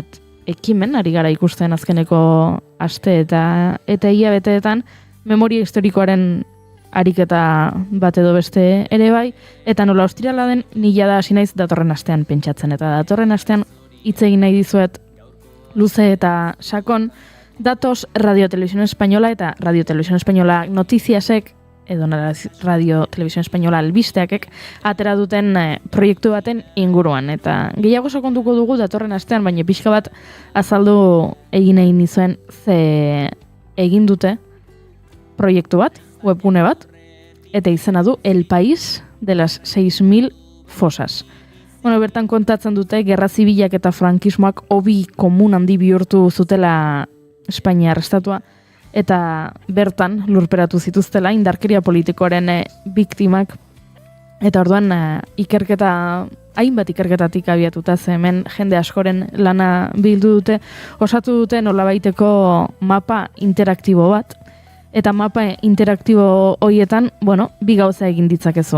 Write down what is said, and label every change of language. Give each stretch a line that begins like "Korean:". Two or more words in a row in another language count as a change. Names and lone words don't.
Basque: ekimen ari gara ikusten azkeneko aste eta hilabeteetan memoria historikoaren ariketa bat edo beste ere bai, eta nola ostirala den nila da hasi naiz datorren astean pentsatzen, eta datorren astean hitz egin nahi dizuet luze eta sakon, datoz Radio Televisión Española eta Radio Televisión Española notiziasek edo Radio Televisión Española albisteakek atera duten proiektu baten inguruan. Eta gehiago sakonduko dugu datorren astean, baina pixka bat azaldu egin egin nizuen ze egin dute proiektu bat, webgune bat, eta izena du El País de las 6.000 fosas. Bueno, bertan kontatzen dute, gerra zibilak eta frankismoak hobi komun handi bihurtu zutela Espainiar estatua, eta bertan lurperatu zituztela indarkeria politikoaren biktimak, eta orduan hainbat ikerketatik abiatuta, ze hemen jende askoren lana bildu dute, osatu dute nolabaiteko mapa interaktibo bat, eta mapa interaktibo horietan, bueno, bi gauza egin ditzakezu.